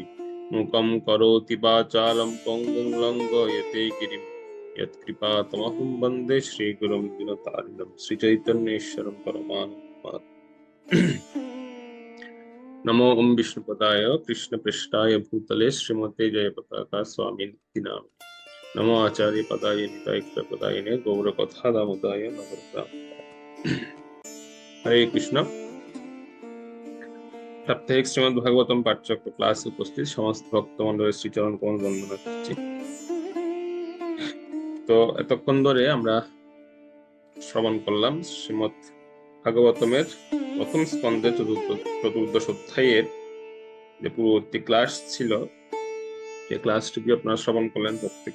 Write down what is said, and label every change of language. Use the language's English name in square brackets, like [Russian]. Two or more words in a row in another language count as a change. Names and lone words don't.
[Sanskrit] मूकं करोति वाचालं पङ्गुं लङ्घयते गिरिं यत्कृपातमहं वन्दे श्रीगुरुं दीनतारिणं श्रीचैतन्येश्वरं परमानन्दमाधवम्। नमो विष्णुपदाय कृष्णपृष्ठाय भूतले श्रीमते जयपताका स्वामिनिति नामिने नमो आचार्य पदाय निताय पदायिने गौरकथा दामोदाय नमः। हरे कृष्ण। [Bangla] সাপ্তাহিক শ্রীমদ ভাগবতম পাঠচক্র ক্লাসে উপস্থিত সমস্ত ভক্তমণ্ডলের শ্রীচরণ কমল বন্দনা করছি। তো এতক্ষণ ধরে আমরা শ্রবণ করলাম শ্রীমদ ভাগবতমের প্রথম স্কন্ধে চতুর্দশ অধ্যায়ের যে পূর্ববর্তী ক্লাস ছিল, যে ক্লাসটুকু আপনারা শ্রবণ করলেন প্রত্যেকে।